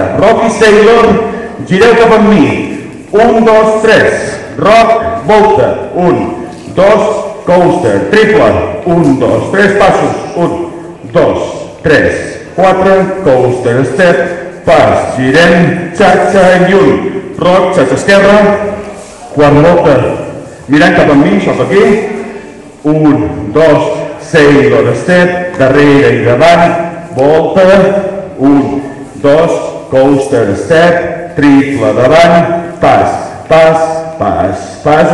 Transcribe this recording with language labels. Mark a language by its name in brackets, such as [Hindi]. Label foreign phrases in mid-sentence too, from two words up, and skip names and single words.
[Catalan] Rock i sailor, gireu cap amb mi. 1, 2, 3. Rock, volta. 1, 2, coaster, triple. 1, 2, 3 passos. 1, 2, 3, 4, [English] coaster, step. [Catalan] Pas, girem, xa-xa i 1. Rock, xa-xa esquerra. Quart de volta. Mirant cap amb mi, això aquí. 1, 2, [English] sailor step, [Catalan] darrere i davant, volta, 1, 2, [English] coaster step, [Catalan] triple davant, pas, pas, pas, pas,